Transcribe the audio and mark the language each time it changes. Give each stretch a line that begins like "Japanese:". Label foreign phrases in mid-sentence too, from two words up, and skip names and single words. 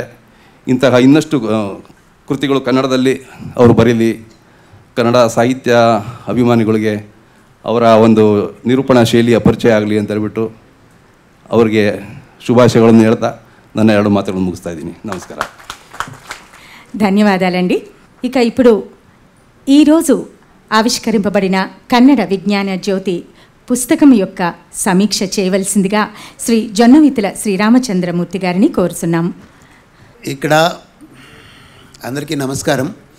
Kannada: ಇಂತಹ ಇನ್ನಷ್ಟು ಕೃತಿಗಳು ಕನ್ನಡದಲ್ಲಿ ಅವರು ಬರೀಲಿ, ಕನ್ನಡ ಸಾಹಿತ್ಯ ಅಭಿಮಾನಿಗಳಿಗೆ ಅವರ ಒಂದು ನಿರೂಪಣಾ ಶೈಲಿಯ ಪರಿಚಯ ಆಗಲಿ ಅಂತ ಹೇಳ್ಬಿಟ್ಟು ಅವರಿಗೆ ಶುಭಾಶಯಗಳನ್ನು ಹೇಳ್ತಾ ನನ್ನ 2 ಮಾತುಗಳನ್ನು ಮುಗಿಸ್ತಾ ಇದ್ದೀನಿ. ನಮಸ್ಕಾರ.
Telugu: ధన్యవాదాలండి. ఇక ఇప్పుడు ఈరోజు ఆవిష్కరింపబడిన కన్నడ విజ్ఞాన జ్యోతి పుస్తకం యొక్క సమీక్ష చేయవలసిందిగా శ్రీ జొన్నవిత్తుల శ్రీరామచంద్రమూర్తి గారిని కోరుతున్నాము. ఇక్కడ అందరికీ నమస్కారం.